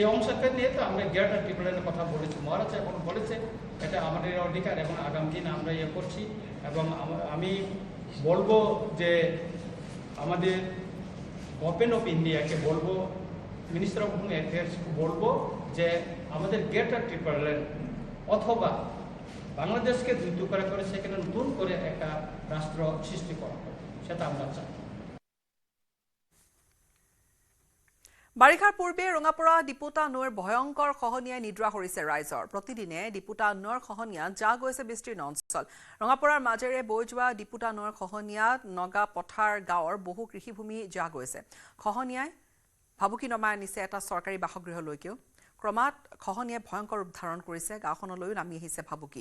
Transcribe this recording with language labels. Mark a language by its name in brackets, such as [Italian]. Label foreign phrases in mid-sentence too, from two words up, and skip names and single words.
[Bangla] অংশকে নিয়ে তো আমরা গ্রেটার ত্রিপুরার কথা বলেছি মহারাজা এখন বলেছে এটা আমাদের অধিকার এবং আগামী দিন আমরা করছি এবং আমি বলবো যে আমাদের গভর্নমেন্ট অফ ইন্ডিয়াকে বলবো মিনিস্টার অফ হোম অ্যাফেয়ার্সকে বলবো যে আমাদের গ্রেটার ত্রিপুরাল্যান্ড অথবা বাংলাদেশকে দুই করে সেখানে নতুন করে একটা রাষ্ট্র সৃষ্টি করা হবে সেটা আমরা চাই [Assamese] বাৰিষাৰ পূৰ্বে ৰঙাপৰা ডিপুতা নৈৰ ভয়ংকৰ খহনীয়াই নিদ্ৰা কৰিছে ৰাইজৰ প্ৰতিদিনে ডিপুতা নৈৰ খহনীয়াত যা গৈছে বিস্তীৰ্ণ অঞ্চল ৰঙাপৰাৰ মাজেৰে বৈ যোৱা ডিপুতা নৈৰ খহনীয়াত নগা পথাৰ গাঁৱৰ বহু কৃষিভূমি যা গৈছে খহনীয়াই ভাবুকি নমাই আনিছে এটা চৰকাৰী বাসগৃহলৈকেও ক্ৰমাৎ খহনীয়াই ভয়ংকৰ ৰূপ ধাৰণ কৰিছে গাঁওখনলৈও নামি আহিছে ভাবুকি